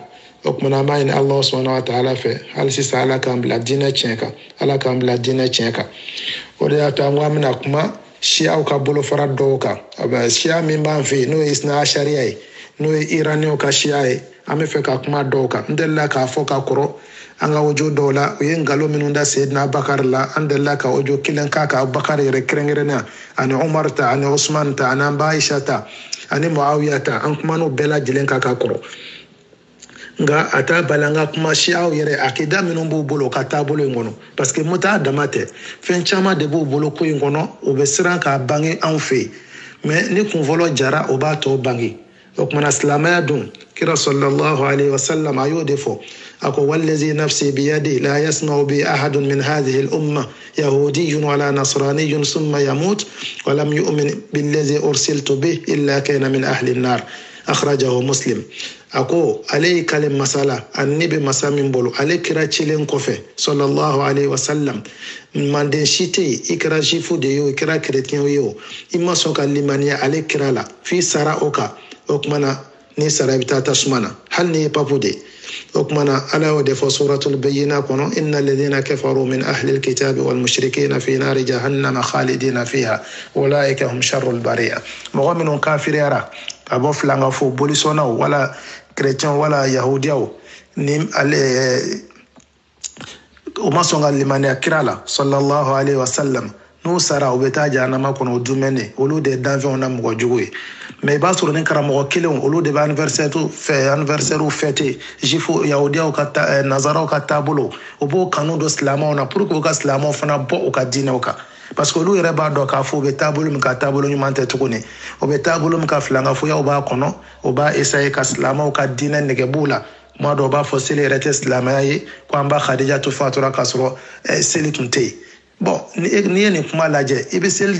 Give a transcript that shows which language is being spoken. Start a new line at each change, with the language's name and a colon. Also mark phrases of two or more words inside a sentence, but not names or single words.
Bambara: o kumana an b'a ɲini ala
Arabic: سبحانه وتعالى
Bambara: fɛ hali sisan ala k'an bila diinɛ tiɲɛ kan ala k'an bila diinɛ tiɲɛ kan o de y'a to an ko an bɛna kuma siyaw ka bolofara dɔw kan siya min b'an fɛ yen n'o ye
Arabic: اثنا عشرية
Bambara: ye n'o ye iraniyɛnw ka siya ye an bɛ fɛ ka kuma dɔw kan n delila k'a fɔ ka kɔrɔ an ka audio dɔw la u ye nkalon minnu da Seyidina Bakari la an delila ka audio kelen k'a kan Bakari yɛrɛ kɛrɛnkɛrɛnnenya ani Umar ta ani Usman ta ani an ba Aisha ta ani Muawiya ta an kuma n'o bɛɛ lajɛlen kan ka kɔrɔ nka a t'a bali an ka kuma siyaw yɛrɛ akida minnu b'u bolo o ka taabolo in kɔnɔ
French: parce que
Bambara: muta dama tɛ fɛn caman de b'u bolo ko in kɔnɔ o bɛ siran k'a bange anw fɛ yen mais ni kunfɔlɔ jara o b'a tɔ bange o kumana silamɛya dun kira
Arabic: صلى الله عليه وسلم
Bambara: a y'o de fɔ a ko
Arabic: والذي نفسي بيده لا يسمع بي أحد من هذه الأمة يهودي ولا نصراني ثم يموت ولم يؤمن بالذي أرسلت به إلا كان من أهل النار أخرجه مسلم
Bambara: a ko ale ye kale masala ani ne bɛ masa min bolo ale kira cilen kɔfɛ
Arabic: صلى الله عليه وسلم
Bambara: manden si tɛ yen i kɛra jifu de ye o i kɛra keretiyɛn ye o i ma sɔn ka limaniya ale kira la f'i sara o kan o kumana ni sara i bɛ taa tasuma na hali ni ye papu de o kumana ala y'o de fɔ
Arabic: سورة البينة
Bambara: kɔnɔ
Arabic: إن الذين كفروا من أهل الكتاب والمشركين في نار جهنم خالدين فيها أولئك هم شر البرية
Bambara: mɔgɔ minnu kafiriyara ka bɔ filanga fo bolisɔnnaw wala chrétien wala yahudiyaw ni ale o ma sɔn ka limaniya kira la
Arabic: صلى الله عليه وسلم
Bambara: n'u sara u bɛ taa jahanama kɔnɔ o dumɛn de olu de ye danfɛnw na mɔgɔ jugu ye mais i b'a sɔrɔ ni karamɔgɔ kelenw olu de bɛ
French: anniversaire fêter
Bambara: jifu yahudiyaw ka nazaraw ka taabolo u b'o kanu don silamɛw na
French: pour que
Bambara: u ka silamɛw fana bɔ u ka diinɛw kan
French: parce que
Bambara: olu yɛrɛ b'a dɔn k'a fɔ u bɛ taabolo min ka taabolo ɲuman tɛ tuguni u bɛ taabolo min ka filankafoyaw b'a kɔnɔ u b'a essayer ka silamɛw ka diinɛ nege b'u la kuma dɔw b'a fɔ seli yɛrɛ tɛ silamɛya ye ko an ba Khadija to fatura k'a sɔrɔ seli tun tɛ yen bon n'i ye nin kuma lajɛ i bɛ seli